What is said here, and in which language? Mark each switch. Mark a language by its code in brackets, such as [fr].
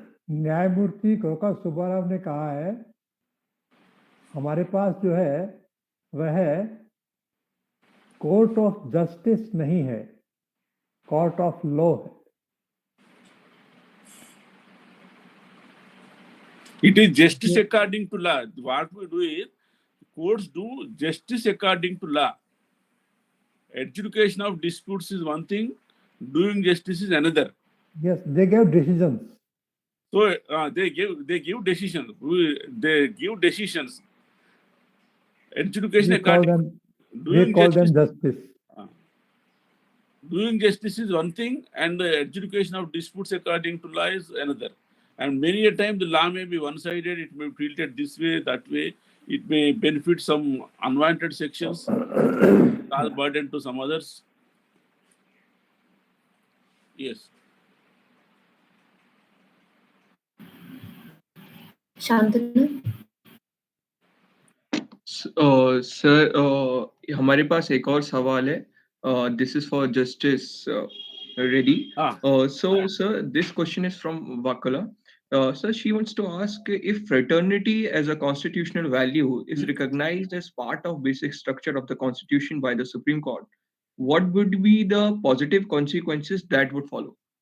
[hi] न्यायमूर्ति कोका सुब्बाराव ने कहा है, हमारे पास जो है वह [en] court of justice [hi] नहीं है, [en] court of law [hi] है. [en] It is justice according to law. What we do is, courts do justice according to law. Adjudication of disputes is one thing, doing justice is another. Yes, they give decisions. So they give decisions. They give decisions. Adjudication according. We call them justice. Doing justice is one thing, and the adjudication of disputes according to law is another. And many a time the law may be one-sided. It may be treated this way, that way. It may benefit some unwanted sections, cause burden to some others. Yes. Shantanu? [hi] Sir हमारे पास एक और सवाल है. [en] This is for Justice Reddy. So, sir, this question is from Vakala. Sir, she wants to ask if fraternity as a constitutional value is recognized as part of basic structure of the Constitution by the Supreme Court, what would be the positive consequences that would follow?